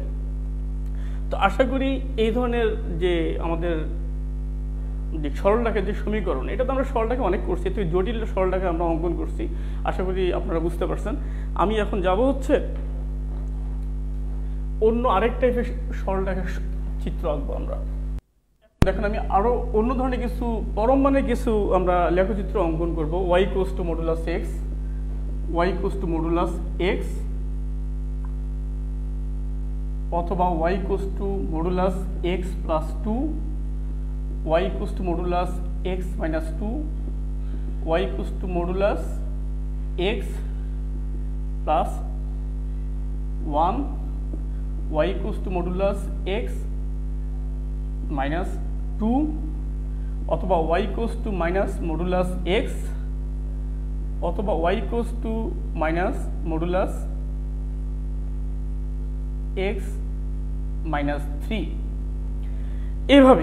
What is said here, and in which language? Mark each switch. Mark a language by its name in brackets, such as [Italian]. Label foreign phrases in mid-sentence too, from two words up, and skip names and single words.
[Bangla] তো আশা করি এই ধরনের যে আমাদের যে সরলরেখার যে সমীকরণ, এটা তো আমরা সরলরেখা অনেক করছি, তো জটিল সরলরেখা আমরা অঙ্কন করছি, আশা করি আপনারা বুঝতে পারছেন। আমি এখন যাব হচ্ছে অন্য আরেক টাইপের সরলরেখার চিত্র আঁকবো আমরা। দেখেন আমি আরো অন্য ধরনের কিছু পরম মানে কিছু আমরা লেখচিত্র অঙ্কন করব। y = x, y = x, অথবা y = x + 2, y = x - 2, y = x + 1, y = x - 2, অথবা y = -x, অথবা y = -x - 3, এভাবে।